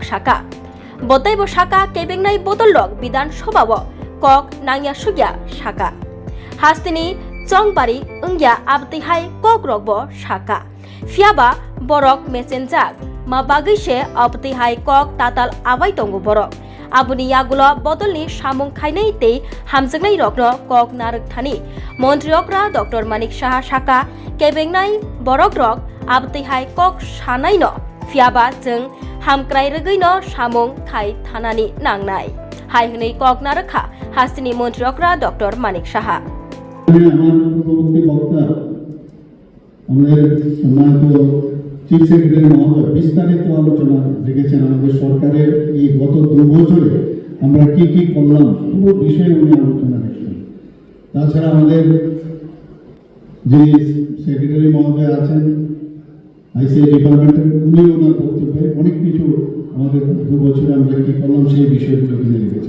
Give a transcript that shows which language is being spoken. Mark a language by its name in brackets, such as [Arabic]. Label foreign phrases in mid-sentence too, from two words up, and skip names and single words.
[Kok Borok] Shaka botai bo Shaka kebengnai bodol lok bidan sabha bo kok nangya sugya Shaka hastini Chongbari ungya abti hai kok rok bo Shaka fiaba borok messenger ma bagui se abti hai kok tatal abai tongo borok abuni yagulo bodolni samung khainai tei hamjaknai rokno kok narakthani Montriokra Dr. Manik Saha Shaka kebengnai borok rok abti hai kok sanai no fiaba jeng hamkrai rogui no samung khai thanani nangnai hai hnei kok narakha hastini Montriokra Dr. Manik Saha [Bangla] আমাদের সম্মানিত [English] chief secretary [Bangla] মহোদয় বিস্তারিত আলোচনা রেখেছেন আমাদের সরকারের এই গত 2 বছরে আমরা কি কি করলাম পুরো বিষয়ে উনি আলোচনা রেখেছেন। তাছাড়া আমাদের যে সেক্রেটারি মহোদয় আছেন [English] ICI department's [Bangla] উনি ওনার বক্তব্যে অনেক কিছু আমাদের 2 বছরে আমরা কি করলাম সেই বিষয়গুলো তুলে রেখেছেন।